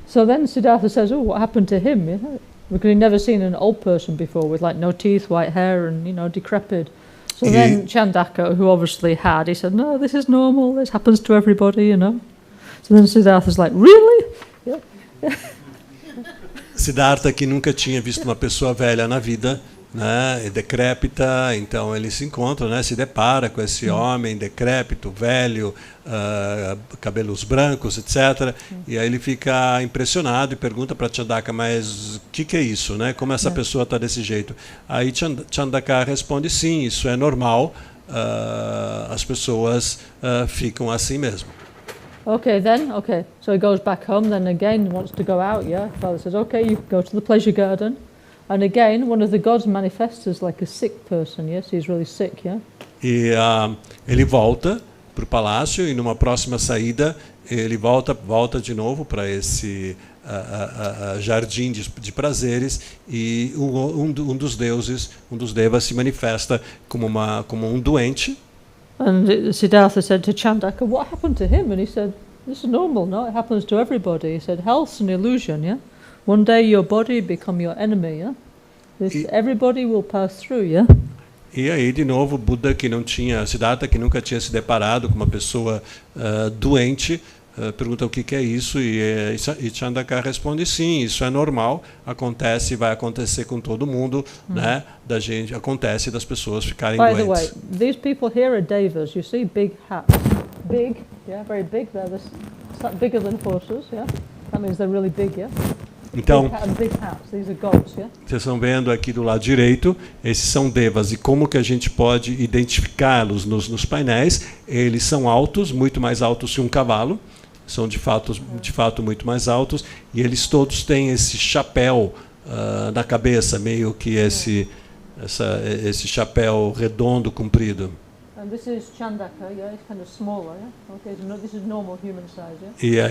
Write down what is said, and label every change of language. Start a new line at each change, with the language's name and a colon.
English: So then Siddhartha says, "Oh, what happened to him?" Because he'd never seen an old person before with like no teeth, white hair, and decrepit. So then Chandaka, who obviously had, he said, "No, this is normal. This happens to everybody, So then Siddhartha's like, "Really?" Yeah.
Portuguese: Siddhartha, que nunca tinha visto uma pessoa velha na vida, né, decrépita, então ele se encontra, né, se depara com esse homem decrépito, velho, cabelos brancos, etc. E aí ele fica impressionado e pergunta para Chandaka, mas o que é isso, né? Como essa pessoa está desse jeito? Aí Chandaka responde, sim, isso é normal, as pessoas ficam assim mesmo.
English: Okay, so he goes back home, then again wants to go out, yeah? Father says, okay, you go to the pleasure garden. And again, one of the gods manifests as like a sick person, yes? He's really sick, yeah?
Portuguese: E ele volta para o palácio e numa próxima saída ele volta de novo para esse jardim de prazeres e um dos deuses, um dos devas se manifesta como um doente,
English: And Siddhartha said to Chandaka, what happened to him? And he said, this is normal, no? It happens to everybody. He said, health's an illusion, yeah? One day your body become your enemy, yeah? Everybody will pass through, yeah?
Portuguese: E aí, de novo, Buda Siddhartha, que nunca tinha se deparado com uma pessoa doente, pergunta o que é isso, e Chandaka responde, sim, isso é normal, acontece, vai acontecer com todo mundo, né? Acontece das pessoas ficarem doentes.
English: By the way, these people here are devas, you see, big hats. Big, yeah, very big, they're bigger than horses, yeah? That means they're really big, yeah?
Portuguese: Então,
English: big hats. These are gods, yeah?
Portuguese: Vocês estão vendo aqui do lado direito, esses são devas, e como que a gente pode identificá-los nos painéis? Eles são altos, muito mais altos que um cavalo, são de fato muito mais altos, e eles todos têm esse chapéu na cabeça, meio que esse chapéu redondo, comprido.
English: And this is Chandaka, yeah, it's kind of smaller, yeah? Okay, so this is normal human size, yeah?